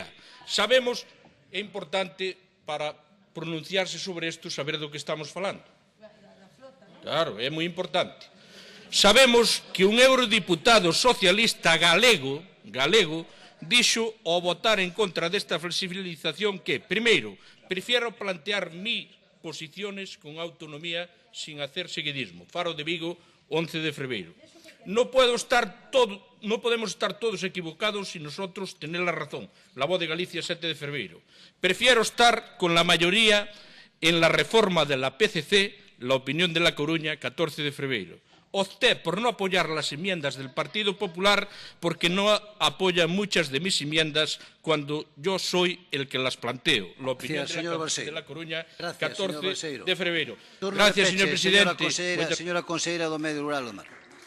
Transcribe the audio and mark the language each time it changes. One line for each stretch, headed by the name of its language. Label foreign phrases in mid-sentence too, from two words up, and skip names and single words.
Galician: Sabemos, é importante para pronunciarse sobre isto, saber do que estamos falando. Claro, é moi importante. Sabemos que un eurodiputado socialista galego dixo ao votar en contra desta flexibilización que, primeiro,
Spanish: prefiero plantear mis posiciones con autonomía sin hacer seguidismo. Faro de Vigo, 11
Galician: de fevereiro.
Spanish: No podemos estar todos equivocados y nosotros tener la razón. La Voz de Galicia, 7
Galician: de fevereiro.
Spanish: Prefiero estar con la mayoría en la reforma de la PCC, la opinión de La Coruña, 14
Galician: de fevereiro.
Spanish: Opté por no apoyar las enmiendas del Partido Popular porque no apoya muchas de mis enmiendas cuando yo soy el que las planteo. La opinión de La Coruña, 14 de febrero. Gracias, señor presidente.
Galician: Señora conselleira do Medio Rural do Mar.